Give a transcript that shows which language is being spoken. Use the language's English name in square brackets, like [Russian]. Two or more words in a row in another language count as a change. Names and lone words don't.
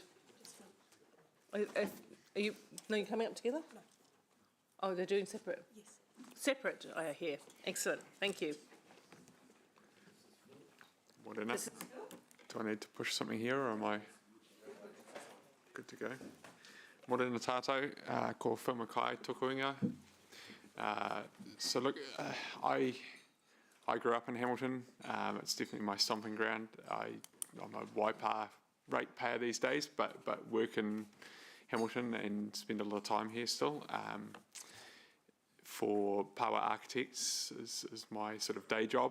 [English] Are you coming up together? No. Oh, they're doing separate? Yes. Separate, I hear. Excellent. Thank you. What enough? Do I need to push something here, or am I good to go? [Māori] Morena tātou, ko whamakai tokuinga. [English] So look, I grew up in Hamilton. It's definitely my stomping ground. I'm a Waipa ratepayer these days, but work in Hamilton and spend a lot of time here still. For Power Architects is my sort of day job.